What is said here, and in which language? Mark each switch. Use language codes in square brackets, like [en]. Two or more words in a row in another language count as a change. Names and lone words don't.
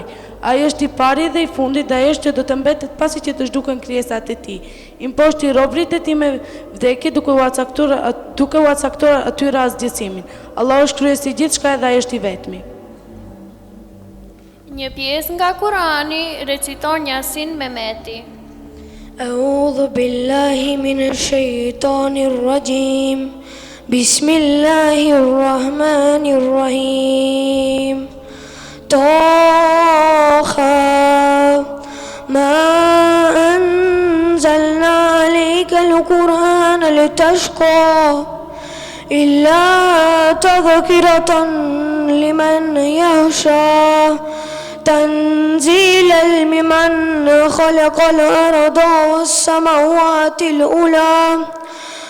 [sq] Ai është I pari dhe I fundit dhe ai është që do të mbetet pasi që të zhduken krijesat e tij. I mposhti robrit e tij me vdekje duke u caktuar atyre asgjësimin. Allahu është krijuesi I gjithçka dhe ai është I vetmi. Një pjesë nga Kurani reciton Yasin Mehmeti. [ar] أعوذ بالله من الشيطان الرجيم. بسم الله الرحمن الرحيم. طه ما أنزلنا عليك القرآن لتشقى إلا تذكرة لمن يخشى تنزيلا ممن خلق الأرض والسماوات العلى